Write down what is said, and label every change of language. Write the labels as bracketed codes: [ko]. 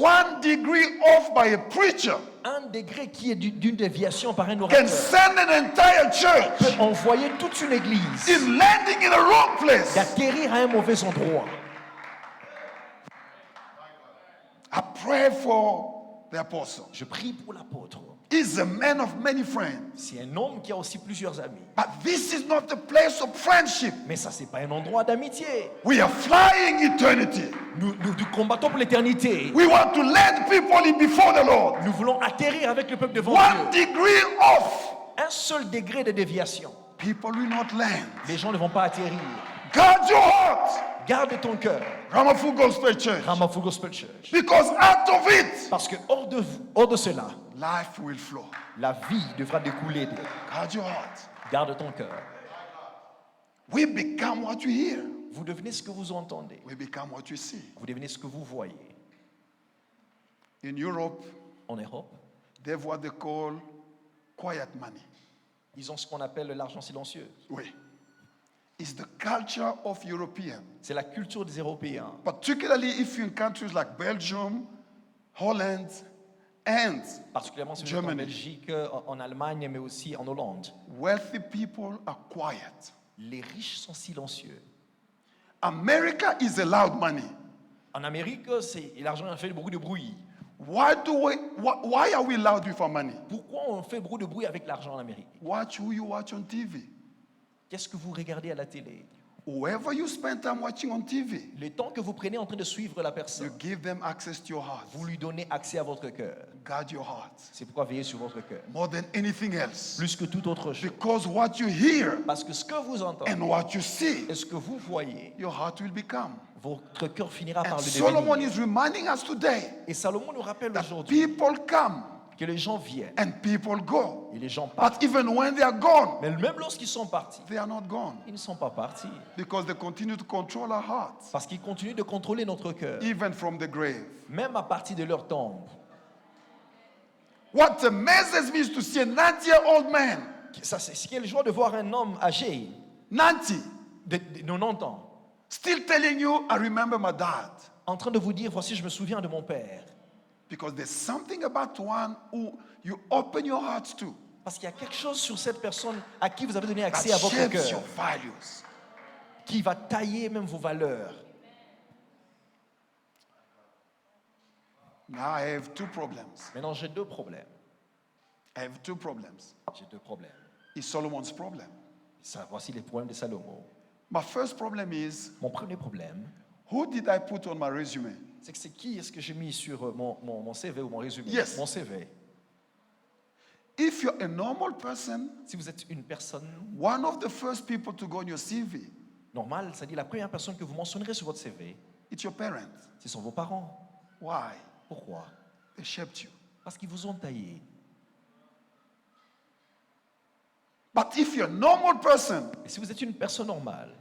[en] 1 degree off by a preacher [fr] Un degré qui est d'une déviation par un [en] can [fr] orateur [en] send an entire church [fr] peut envoyer toute une église [en] in landing in a wrong place. [fr] d'atterrir à un mauvais endroit. [en] I pray for the apostle. [fr] Je prie pour l'apôtre. [en] He's a man of many friends. [fr] C'est un homme qui a aussi plusieurs amis. [en] But this is not the place of friendship. [fr] Mais ça, c'est pas un endroit d'amitié. [en] We are flying eternity. [fr] Nous combattons pour l'éternité. [en] We want to land people in before the Lord. [fr] Nous voulons atterrir avec le peuple devant [en] 1 [fr] Dieu. [en] degree off, [fr] Un seul degré de déviation. [en] people will not land. [fr] Les gens ne vont pas atterrir. [en] Guard your heart. [fr] Garde ton cœur. [en] Ramafu Gospel Church. [fr] Ramafu Gospel Church. [en] Because out of it, [fr] Parce que hors de cela, [en] life will flow. [fr] la vie devra découler. [en] Guard your heart. [fr] Garde ton cœur. [en] We become what you hear. [fr] Vous devenez ce que vous entendez. [en] We become what you see. [fr] Vous devenez ce que vous voyez. [en] In Europe, [fr] En Europe, [en] they have what they call quiet money. [fr] ils ont ce qu'on appelle l'argent silencieux. Oui. [en] It's the culture of Europeans. [fr] C'est la culture des Européens. [en] Particularly if you're in countries like Belgium, Holland, and [fr] Particulièrement si vous êtes en [en] Germany. [fr] Belgique, en Allemagne, mais aussi en Hollande. [en] Wealthy people are quiet. [fr] Les riches sont silencieux. [en] America is a loud money. [fr] En Amérique, l'argent fait beaucoup de bruit. [en] Why are we loud with our money? [fr] Pourquoi on fait beaucoup de bruit avec l'argent en Amérique? [en] Watch who you watch on TV. [fr] Qu'est-ce que vous regardez à la télé? [en] Whoever you spend time watching on TV, [fr] Le temps que vous prenez en train de suivre la [en] you [fr] personne, [en] give them access to your heart. [fr] vous lui donnez accès à votre cœur. [en] Guard your heart. [fr] C'est pourquoi veillez sur votre cœur. [en] More than anything else. [fr] Plus que toute autre chose. [en] Because what you hear [fr] Parce que ce que vous entendez [en] and what you see, [fr] et ce que vous voyez, [en] your heart will become. [fr] votre cœur finira par [en] And [fr] le [en] Solomon [fr] devenir. [en] is reminding us today [fr] Et Salomon nous rappelle [en] that [fr] aujourd'hui [en] people come [fr] que les gens viennent [en] and people go. [fr] et les gens partent. [en] But even when they are gone, [fr] Mais même lorsqu'ils sont partis, [en] they are not gone. [fr] ils ne sont pas partis. [en] Because they continue to control our hearts, [fr] Parce qu'ils continuent de contrôler notre cœur, [en] even from the grave. [fr] même à partir de leur tombe. [en] What amazes me is to see a 90-year-old man, [fr] Ça, c'est ce qui est le joie de voir un homme âgé [en] 90, [fr] de 90 ans [en] still telling you, I remember my dad. [fr] en train de vous dire, voici, je me souviens de mon père. [en] Because there's something about one who you open your hearts to [fr] Parce qu'il y a quelque chose sur cette personne à qui vous avez donné [en] that [fr] accès à votre [en] shapes [fr] cœur, [en] your values. [fr] qui va tailler même vos valeurs. [en] Now I have two problems. [fr] Maintenant, j'ai deux problèmes. [en] I have two problems. [fr] J'ai deux problèmes. [en] It's Solomon's problem. [fr] Ça, voici les problèmes de Salomon. [en] My first problem is, [fr] Mon premier problème, [en] who did I put on my resume? [fr] c'est que c'est qui est-ce que j'ai mis sur mon CV ou mon résumé? [en] Yes. [fr] Mon CV. [en] If you're a normal person, [fr] Si vous êtes une personne [en] one of the first people to go on your CV, [fr] normale, c'est-à-dire la première personne que vous mentionnerez sur votre CV, [en] it's your parents. [fr] ce sont vos parents. [en] Why? [fr] Pourquoi? [en] They shaped you. [fr] Parce qu'ils vous ont taillé. [en] But if you're a normal person, [fr] Et si vous êtes une personne normale,